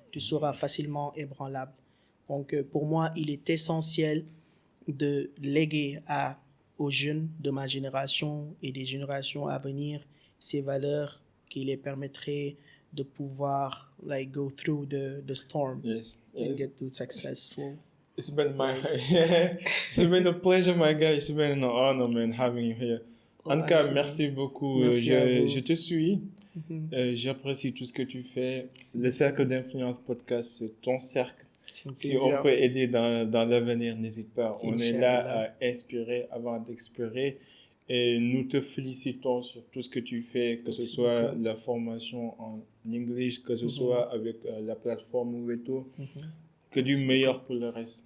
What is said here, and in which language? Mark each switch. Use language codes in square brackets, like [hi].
[fr] Tu seras facilement ébranlable. Donc, pour moi, il est essentiel de léguer aux jeunes de ma génération et des générations à venir ces valeurs qui les permettraient de pouvoir [en] go through the storm and get to successful. It's been a pleasure, my guy. It's been an honor, man, having you here. [fr] En tout cas, merci beaucoup. Je te suis. J'apprécie tout ce que tu fais. Le Cercle d'Influence Podcast, c'est ton cercle. Si on peut aider dans l'avenir, n'hésite pas. On est là à inspirer avant d'expirer. Et nous te félicitons sur tout ce que tu fais, que ce soit la formation en anglais, que ce soit avec la plateforme Oueto, que du meilleur pour le reste.